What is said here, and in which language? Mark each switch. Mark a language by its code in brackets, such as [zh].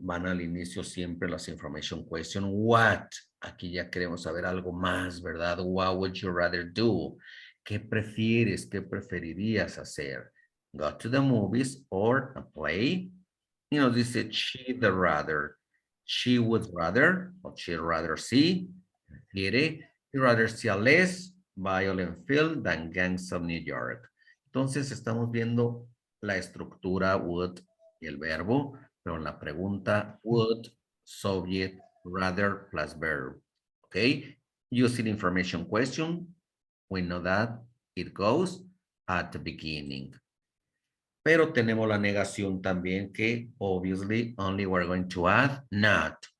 [es] Van al inicio siempre las information question. What? Aquí ya queremos saber algo más, ¿verdad? [en] What would you rather do? [es] ¿Qué prefieres? ¿Qué preferirías hacer? [en] Go to the movies or a play? You know, dice she'd rather. She would rather, or she'd rather see. Prefiere, he'd rather see a less violent film than Gangs of New York. [es] Entonces estamos viendo la estructura would y el verbo, pero en la pregunta would, subject, rather plus verb. [en] Okay, using information question, we know that it goes at the beginning. [es] Pero tenemos la negación también que [en] obviously only we're going to add not.